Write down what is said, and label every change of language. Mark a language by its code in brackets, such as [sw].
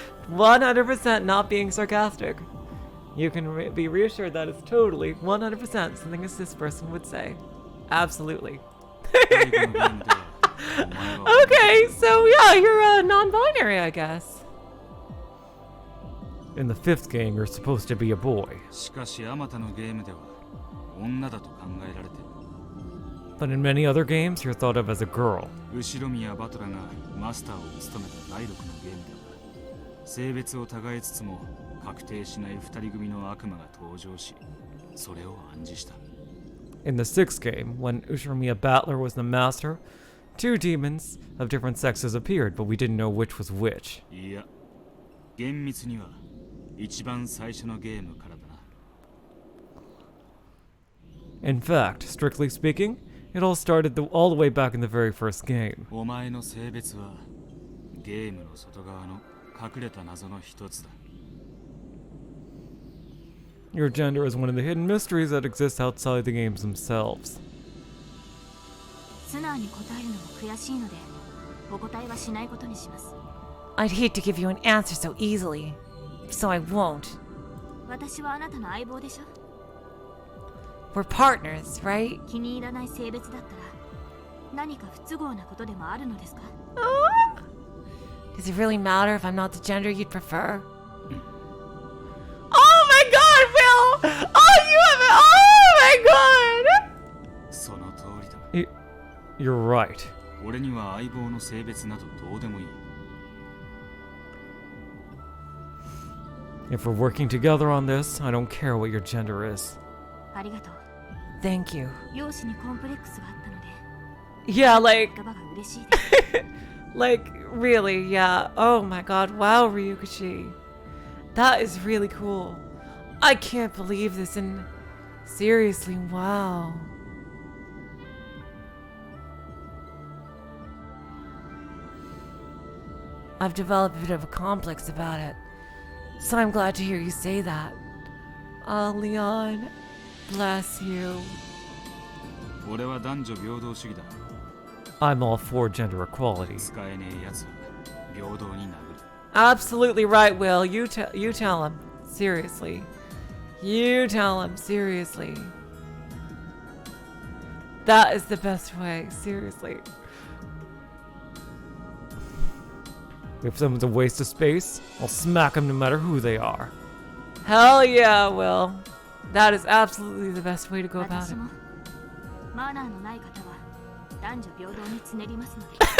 [en] 100% not being sarcastic. You can be reassured that is totally 100% something a cis person would say. Absolutely. [ja] 最後のゲームではお前は [en] Okay, so yeah, you're non-binary, I guess. In the 5th game, you're supposed to be a boy. [ja] しかしあまたのゲームでは女だと考えられてる。 [en] But in many other games, you're thought of as a girl. [ja] 後ろ宮バトラがマスターを務めた第6のゲームでは性別を違いつつも確定しない2人組の悪魔が登場し、それを暗示した。 [en] In the 6th game, when Ushiromiya Battler was the master, 2 demons of different sexes appeared, but we didn't know which was which. [ja] いや、厳密には一番最初のゲームからだな。 [en] In fact, strictly speaking, it all started all the way back in the very first game. [ja] お前の性別はゲームの外側の隠れた謎の一つだ。 [en] Your gender is one of the hidden mysteries that exists outside the games themselves. [ja] 素直に答えるのも悔しいのでお答えはしないことにします。 [en] I'd hate to give you an answer so easily, so I won't. [ja] 私はあなたの相棒でしょ。 [en] We're partners, right? [ja] 気に入らない性別だったら何か不都合なことでもあるのですか？ [en] Does it really matter if I'm not the gender you'd prefer? Oh my god, Will! Oh, you have it! Oh my god! [ja] その通りだ。 [en] You're right. [ja] 俺には相棒の性別などどうでもいい。 [en] If we're working together on this, I don't care what your gender is. [ja] ありがとう。 [en] Thank you. [ja] 容姿にコンプレックスがあったので [en] Yeah, like, [ja] 言葉が嬉しいです。 [en] like, really, yeah. Oh my god, wow, Ryukishi. That is really cool. I can't believe this, and seriously, wow. I've developed a bit of a complex about it, so I'm glad to hear you say that. Oh, Leon, bless you. [ja] 俺は男女平等主義だ。 [en] I'm all for gender equality. [ja] 使えねえ奴は平等に殴る。 [en] Absolutely right, Will. You tell him. Seriously. You tell him. Seriously. That is the best way. Seriously. If someone's a waste of space, I'll smack them no matter who they are. Hell yeah, Will. That is absolutely the best way to go about [ja] 私 [en] it. [ja] もマナーのない方は男女平等につねりますので